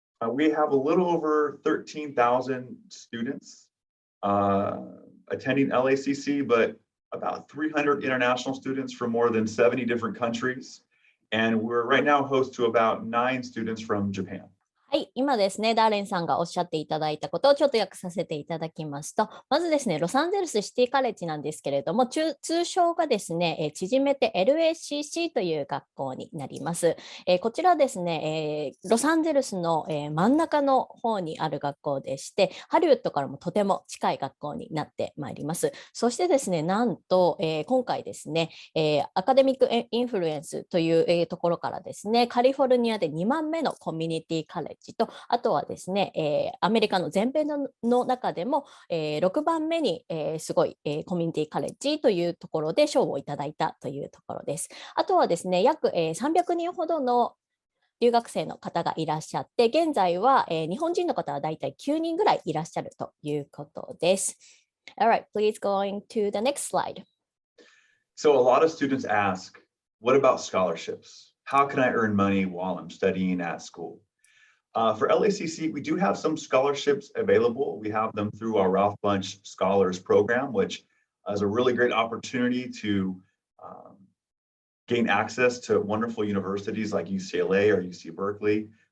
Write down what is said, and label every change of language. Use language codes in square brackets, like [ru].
[en] We have a little over 13,000 students attending LACC, but about 300 international students from more than 70 different countries. And we're right now host to about 9 students from Japan. [ja] はい、今ですね、ダーレンさんがおっしゃっていただいたことをちょっと訳させていただきますと、まずですね、ロサンゼルスシティカレッジなんですけれども、通称がですね、縮めて LACC という学校になります。こちらですね、ロサンゼルスの、真ん中の方にある学校でして、ハリウッドからもとても近い学校になってまいります。そしてですね、なんと、今回ですね、アカデミックインフルエンスという、ところからですね、カリフォルニアで2番目のコミュニティカレッジと、あとはですね、アメリカの全米の中でも、6番目に、すごい、コミュニティカレッジというところで賞をいただいたというところです。あとはですね、約、300人ほどの留学生の方がいらっしゃって、現在は、日本人の方はだいたい9人ぐらいいらっしゃるということです。 [en] Alright, please going to the next slide. So a lot of students ask, what about scholarships? How can I earn money while I'm studying at school? For LACC, we do have some scholarships available. We have them through our Ralph Bunche Scholars Program, which is a really great opportunity to gain access to wonderful universities like UCLA or UC Berkeley.